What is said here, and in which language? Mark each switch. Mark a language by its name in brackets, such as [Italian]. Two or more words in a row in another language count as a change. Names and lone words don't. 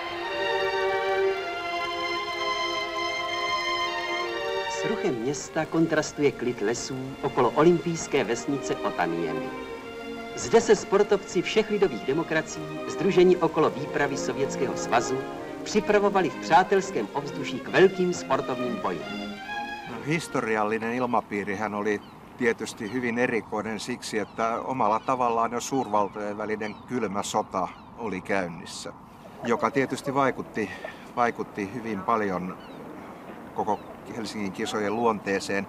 [Czech] S ruchem města kontrastuje klid lesů okolo olympijské vesnice Otaniemi. Zde se sportovci všech lidových demokracií, sdružení okolo výpravy Sovětského svazu, připravovali v přátelském ovzduší k velkým sportovním bojům. [Finnish] Historiallinen ilmapiirihän oli tietysti hyvin erikoinen siksi, että omalla tavallaan jo suurvaltojen välinen kylmä sota oli käynnissä, joka tietysti vaikutti hyvin paljon koko Helsingin kisojen luonteeseen.